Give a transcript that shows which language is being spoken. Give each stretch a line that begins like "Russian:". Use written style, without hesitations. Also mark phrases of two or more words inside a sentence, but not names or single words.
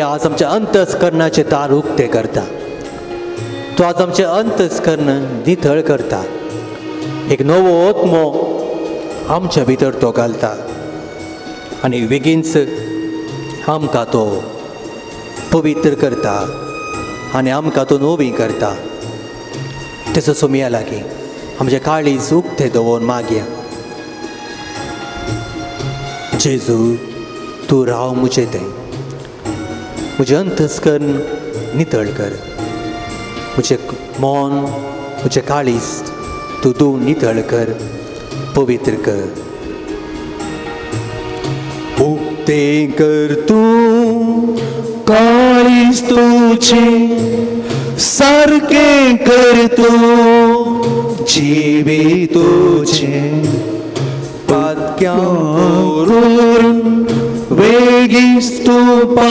Konkani: आज आमच्या अंतस्करणाचे दार उक्ते करता तो आज आमचे अंतस्करण नितळ करता एक नवो आत्मो आमच्या भितर तो घालता आनी बेगीनच आमकां तो पवित्र करता आनी आमकां तो नवी करता तेचो सोमया लागीं आमचे काळीज उक्ते दवरून मागया जेजू तूं राव मुझे थंय म्हजें अंतस्करण नितळ कर मुझे मन मुझे काळीज तू धुवन नितळ कर पवित्र कर उक्तें कर तूं काळीज तुझे सारकें कर तूं जिवी तुझे पातक्यां करून वेगीच तूं